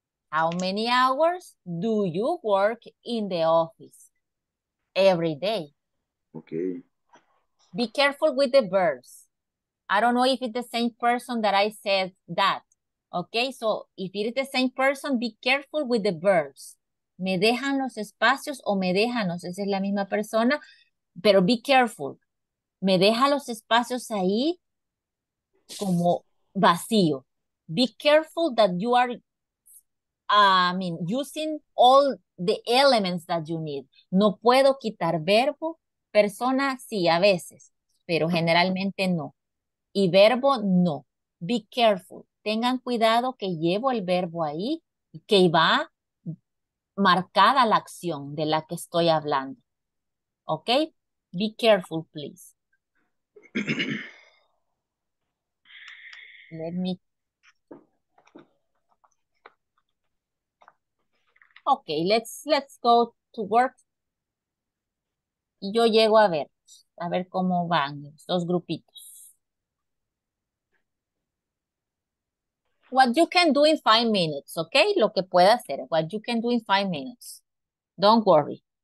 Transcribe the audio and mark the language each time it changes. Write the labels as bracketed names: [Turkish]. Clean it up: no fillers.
[English] How many hours do you work in the office? Every day. Okay. Be careful with the verbs. I don't know if it's the same person that I said that. Okay, so if it is the same person, be careful with the verbs. [Spanish] Me dejan los espacios o me déjanos, esa es la misma persona, pero [English] be careful. [Spanish] Me deja los espacios ahí como vacío. [English] Be careful that you are, using all the elements that you need. [Spanish] No puedo quitar verbo, persona sí, a veces, pero generalmente no. Y verbo no. [English] Be careful. [Spanish] Tengan cuidado que llevo el verbo ahí, que va marcada la acción de la que estoy hablando. [English] ¿Ok? Be careful, please. Let me. Okay, let's go to work. [Spanish] Y yo llego a ver cómo van los dos grupitos. [English] What you can do in 5 minutes, okay? [Spanish] Lo que pueda hacer, [English] what you can do in 5 minutes. Don't worry.